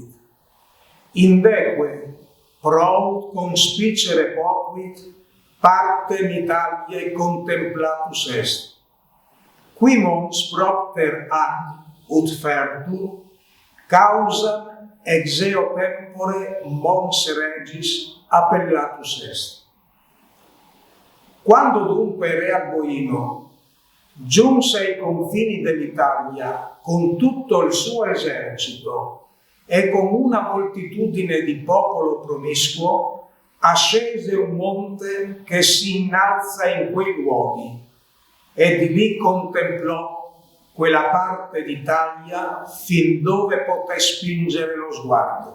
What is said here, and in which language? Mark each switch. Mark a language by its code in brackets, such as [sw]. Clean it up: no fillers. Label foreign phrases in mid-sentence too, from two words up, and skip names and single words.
[la] Indeque proud conspicere potuit partem Italiae contemplatus est. Qui mons propter an ut fertur causam ex eo tempore mons regis appellatus est. [it] Quando dunque re Alboino giunse ai confini dell'Italia con tutto il suo esercito e con una moltitudine di popolo promiscuo, ascese un monte che si innalza in quei luoghi e di lì contemplò quella parte d'Italia fin dove poté spingere lo sguardo.